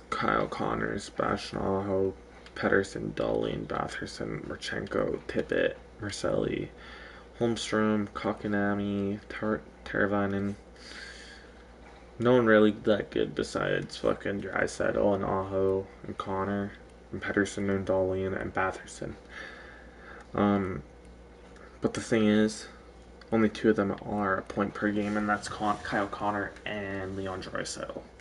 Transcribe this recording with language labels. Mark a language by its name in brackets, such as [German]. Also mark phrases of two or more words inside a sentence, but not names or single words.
[English] Kyle Connors, Sebastian Aho, Pettersson, Dahlin, Batherson, Marchenko, Tippett, Marcelli, Holmstrom, Kokonami, Teravainen. No one really that good besides fucking Draisaitl and Aho and Connor and Pettersson and Dahlin and Batherson. But the thing is, only 2 of them are a point per game, and that's Kyle Connor and Leon Draisaitl.